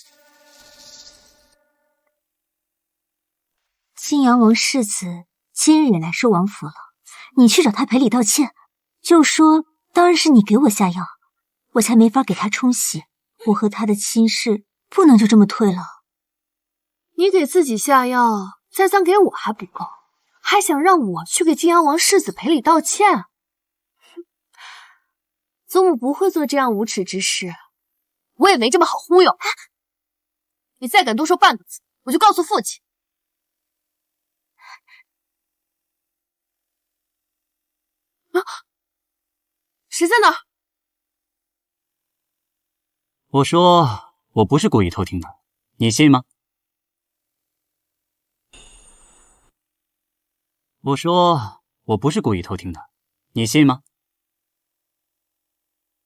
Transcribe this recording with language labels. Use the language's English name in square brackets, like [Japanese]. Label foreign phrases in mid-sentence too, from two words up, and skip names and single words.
[Chinese] 晉陽王世子今日也來壽王府了，你去找他賠禮道歉，就說當然是你給我下藥，我才沒法給他沖喜，我和他的親事不能就這麼退了。你給自己下藥，再想給我還不夠，還想讓我去給晉陽王世子賠禮道歉？祖母不會做這樣無恥之事，我也沒這麼好忽悠。你再敢多說半個字，我就告訴父親。啊，誰在那兒？我說我不是故意偷聽的，你信嗎？我說我不是故意偷聽的，你信嗎？